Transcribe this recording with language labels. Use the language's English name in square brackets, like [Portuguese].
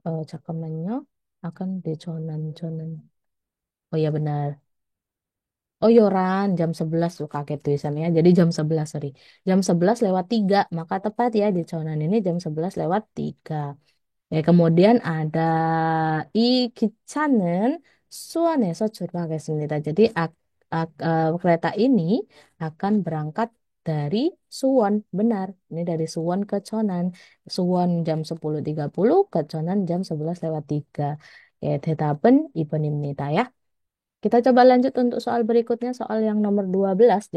[Korean] 잠깐만요. [Indonesian] akan di Chonan. Oh ya benar. Oh Yoran jam 11 tuh kaget tulisannya. Jadi jam 11 sorry. Jam 11 lewat 3 maka tepat ya di Chonan ini jam 11 lewat 3. Ya, kemudian ada [Korean] 이 기차는 수원에서 출발하겠습니다. [Indonesian] Jadi kereta ini akan berangkat dari Suwon. Benar, ini dari Suwon ke Chonan. Suwon jam 10.30 ke Chonan jam 11 lewat 3. Ya, [Korean] 대답은 2번입니다 [Indonesian] ya. Kita coba lanjut untuk soal berikutnya, soal yang nomor 12.